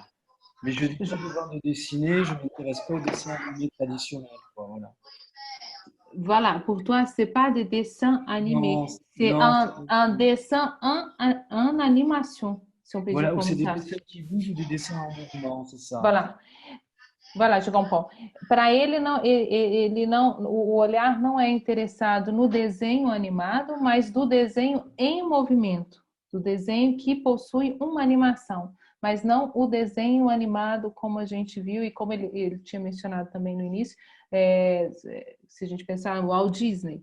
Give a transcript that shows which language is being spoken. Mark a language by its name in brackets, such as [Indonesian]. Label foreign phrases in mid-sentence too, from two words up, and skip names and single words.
[French] Mais je lis pas de bande dessinée, je ne m'intéresse pas au dessin animé traditionnel, quoi, voilà. Voilà, pour toi, c'est pas des dessins animés, c'est un dessin en animation. Voilà, ou c'est des dessins qui bougent ou des dessins en mouvement, c'est ça. Voilà, je comprends. [Portuguese] Para ele não, o olhar não é interessado no desenho animado, mas do desenho em movimento, do desenho que possui uma animação, mas não o desenho animado como a gente viu e como ele tinha mencionado também no início, se a gente pensar no Walt Disney.